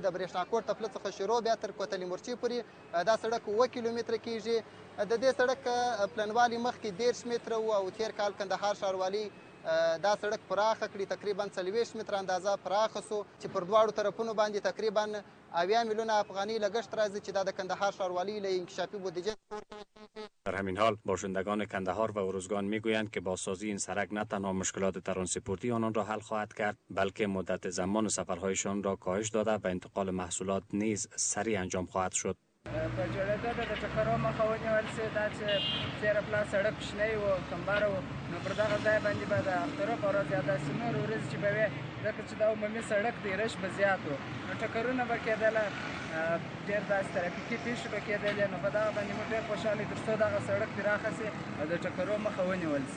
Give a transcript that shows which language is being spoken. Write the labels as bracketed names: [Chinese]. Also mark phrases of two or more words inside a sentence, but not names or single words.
[Pashto] د برېښناکوټ تپله څخه شروع بیا تر کوتلې مرچي پورې دا سړک اوه کیلومتره کیږي. د دې سړک پلنوالی مخکې 13 متره و او تیر کال کندهار ښاروالي دا سړک پراخه کړي تقریبا 40 متره اندازه پراخه سو چې پر دواړو طرفونو باندې تقریبا 80 میلیونه افغاني لګښت راځي چې دا د کندهار ښاروالي له انکشافي بودیجه. [Persian] در همین حال باشندگان کندهار و ارزگان میگویند که با سازی این سرک نه تنها مشکلات ترانسپورتی آنان را حل خواهد کرد بلکه مدت زمان سفرهایشان را کاهش داده و انتقال محصولات نیز سریع انجام خواهد شد. [Pashto] په جوړېدو د ټکرو مخه ونیول سي دا چې تېره پلا سړک کوچنی و کمباره و نو پر دغه ځای باندې به د اخترو په ورځ یا داسې نورې ورځې چې به وې ځکه چې دا عمومي سړک دی رش به زیات و نو ټکرونه به کېدله ډېر داسې ترافیکي پېښې به کېدلې نو په دغه باندې موږ ډېر خوشحاله تر څو دغه سړک پراخه سي او د ټکرو مخه ونیول سي.